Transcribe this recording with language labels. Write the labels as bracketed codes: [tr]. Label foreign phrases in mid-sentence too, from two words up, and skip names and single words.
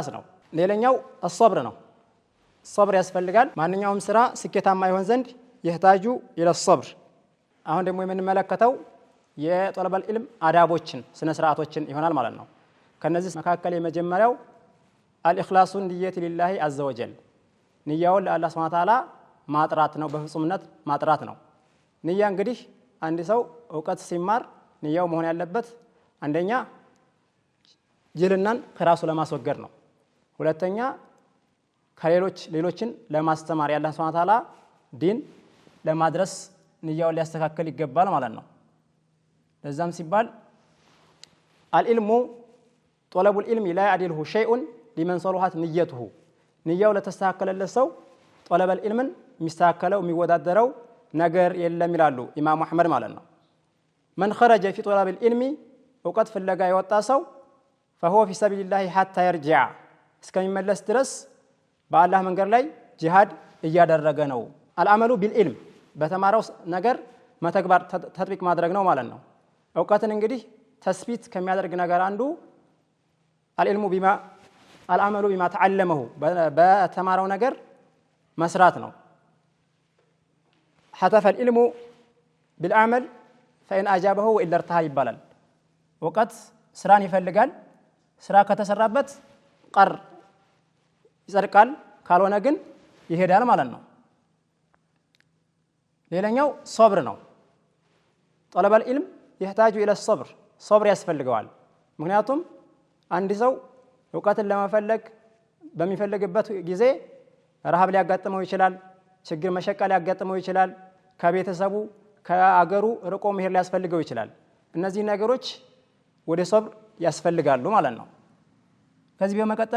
[am] ነው። ሌላኛው አስሰብር ነው። ሰብር ያስፈልጋል። ማንኛውም ስራ ስኬታማ ይሆን ዘንድ [ar] يحتاج إلى صبر። [am] አሁን ደግሞ የምንመለከተው [ar] طالب العلم [am] አዳቦችን ስነ ስርዓቶችን ይሆናል ማለት ነው። ከነዚህ መካከል የመጀመሪያው [ar] الإخلاص نية لله عز وجل፣ [am] ንያውን ለአላህ [ar] سبحانه وتعالى [am] ማጥራት ነው በፍጹምነት ማጥራት ነው ንያ እንግዲህ አንድ ሰው ዕውቀት ሲማር ንያው መሆን ያለበት አንደኛ ጅልናን ከራሱ ለማስወገድ ነው ሁለተኛ ሌሎችን ለማስተማር ያላህ [ar] سبحانه وتعالى [am] ዲን ለማድረስ ንያውን ሊያስተካክል ይገባል ማለት ነው ለዛም ሲባል [ar] العلم طلب العلم لا يعدله شيء لمن صلحت نيته [am] ንያው ለተስተካከለለት ሰው [ar] طلب العلم የሚስተካከለው [am] የሚወዳደረው ነገር የለም ይላሉ ኢማም አህመድ ማለት ነው [ar] من خرج في طلب العلم [am] ዕውቀት ፍለጋ የወጣ ሰው [ar] فهو في سبيل الله حتى يرجع [am] እስከሚመለስ ድረስ በአላህ መንገድ ላይ ጂሃድ እያደረገ ነው [ar] العمل بالعلم [am] በተማረው ነገር መተግበር ተጥቢቅ ማድረግ ነው ማለት ነው ዕውቀትን እንግዲህ ተስቢት ከሚያደርግ ነገር አንዱ [ar] العمل بما تعلمه [am] በተማረው ነገር መስራት ነው [ar] حتف العلم بالعمل فإن أجابه وإلا ارتهى [am] ይባላል ዕውቀት ስራን ይፈልጋል ስራ ከተሰራበት ቀር ይጸድቃል ካልሆነ ግን ይሄዳል ማለት ነው ሌላኛው ሶብር ነው [ar] طلب العلم يحتاج الى الصبر صبر [am] ያስፈልገዋል ምክንያቱም አንድ ሰው ዕውቀትን ለመፈለግ በሚፈልግበት ጊዜ ረሃብ ሊያጋጥመው ይችላል ችግር መሸቃ ሊያጋጥመው ይችላል ከቤተሰቡ ከአገሩ ርቆ መሄድ ሊያስፈልገው ይችላል እነዚህ ነገሮች ወደ ሶብር ያስፈልጋሉ ማለት ነው ከዚህ በመቀጠል